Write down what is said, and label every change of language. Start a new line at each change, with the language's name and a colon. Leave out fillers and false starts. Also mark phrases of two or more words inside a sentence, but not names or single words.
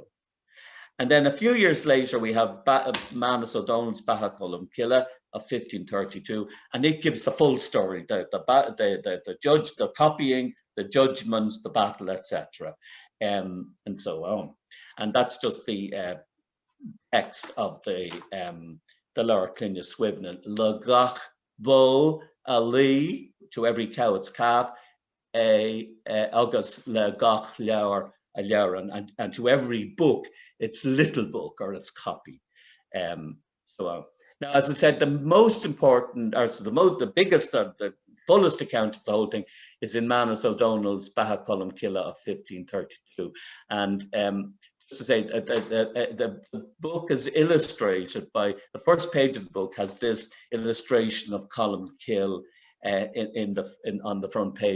English: And then a few years later, we have Manus O'Donnell's Cathach and Cúl of 1532, and it gives the full story, the copying, the judgments, the battle, etc., and so on. And that's just the text of the Leabhar Cluine Suibhne.
Irish: Le gach bo ali,
English: to every cow its calf,
Irish: agus le gach leabhar a leabhar,
English: and to every book its little book or its copy. So on. Now, as I said, the most important, or so the biggest, or the fullest account of the whole thing is in Manus O'Donnell's Cathach and Cúl of 1532. And just to say, the book is illustrated by, the first page of the book has this illustration of Colmcille on the front page.